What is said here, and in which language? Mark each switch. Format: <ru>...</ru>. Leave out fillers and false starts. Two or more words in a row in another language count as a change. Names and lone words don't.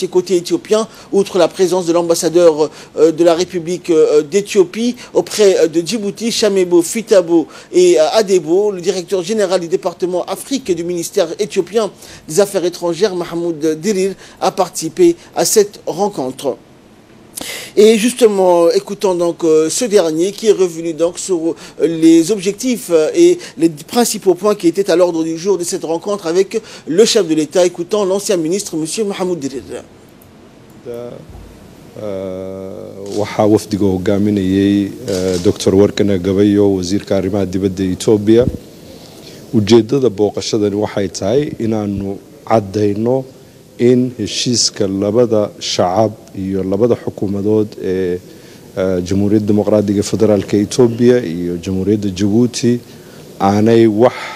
<fr>Et côté éthiopien, outre la présence de l'ambassadeur de la République d'Éthiopie auprès de Djibouti, Chamebo Fitabo et Adebo, le directeur général du département Afrique et du ministère éthiopien des Affaires étrangères, Mahmoud Dirir, a participé à cette rencontre. Et justement, écoutons donc ce dernier qui est revenu donc sur les objectifs et les principaux points qui étaient à l'ordre du jour de cette rencontre avec le chef de l'État. Écoutons l'ancien ministre, M. Mohamed Dirir.</fr> <so>waxaa wafdiga hogaaminayay Dr. Workneh Gebeyehu wasiirka arrimaha dibadda Itoobiya. Ujeedada booqashadani waxay tahay inaanu cadeyno in heshiiska labada shacab iyo labada xukuumadood ee Jamhuuriyadda Dimuqraadiga Federaalka Itoobiya iyo Jamhuuriyadda Djibouti aanay wax</so>